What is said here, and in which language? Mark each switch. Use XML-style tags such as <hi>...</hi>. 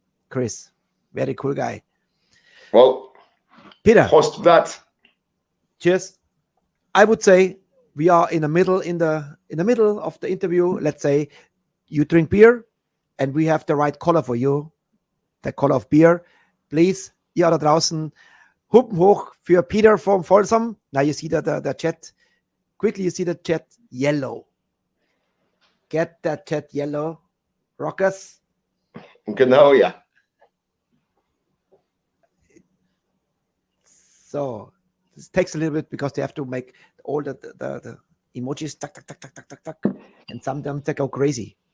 <en>Chris, very cool guy. Well, Peter, post that. cheers. I would say we are in the middle of the interview. Let's say you drink beer, and we have the right color for you, the color of beer. Please,</en> <de>ihr da draußen, Hupen hoch für Peter from Folsom.</de> <en>Now you see the chat. Quickly, you see the chat yellow. Get that chat yellow, rockers.</en> <de>Genau, yeah.</de> <en>So this takes a little bit because they have to make all the emojis tuck, tuck, tuck, tuck, tuck, tuck, tuck, and sometimes they go crazy.</en>